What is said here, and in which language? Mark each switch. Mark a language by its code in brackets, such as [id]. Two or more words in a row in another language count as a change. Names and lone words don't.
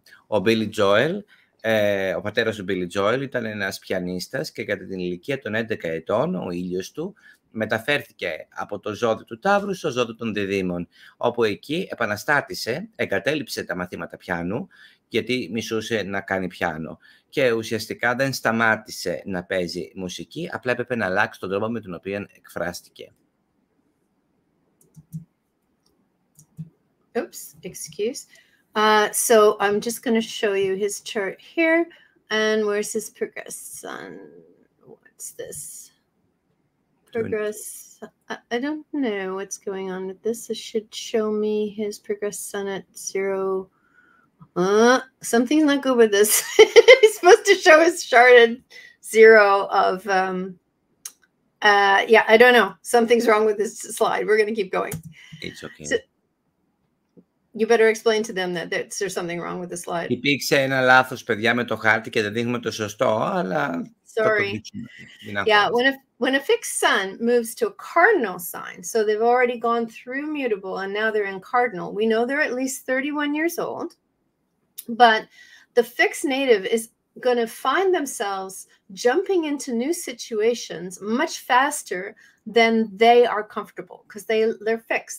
[el] Ο Billy Joel, ο πατέρας του Billy Joel ήταν ένας πιανίστας και κατά την ηλικία των 11 ετών ο ήλιος του μεταφέρθηκε από το ζώδιο του Ταύρου στο ζώδιο των Διδύμων, όπου εκεί επαναστάτησε, εγκατέλειψε τα μαθήματα πιάνου, γιατί μισούσε να κάνει πιάνο. Και ουσιαστικά δεν σταμάτησε να παίζει μουσική, απλά έπρεπε να αλλάξει τον τρόπο με τον οποίο εκφράστηκε. [en] Oops, excuse. So I'm just going to show you his chart here. And where's his progress sun? What's this? Progress. I don't know what's going on with this. It should show me his progress sun at 0. Something's not good with this. He's supposed to show his chart at 0 of... yeah, I don't know. Something's wrong with this slide. We're going to keep going. It's okay. So, you better explain to them that there's something wrong with the slide. [el] Υπήρξε ένα λάθος, παιδιά, με το χάρτη και δεν δείχνουμε το σωστό, αλλά... [en] Sorry. Yeah, when a fixed sun moves to a cardinal sign, so they've already gone through mutable and now they're in cardinal, we know they're at least 31 years old, but the fixed native is going to find themselves jumping into new situations much faster than they are comfortable because they're fixed.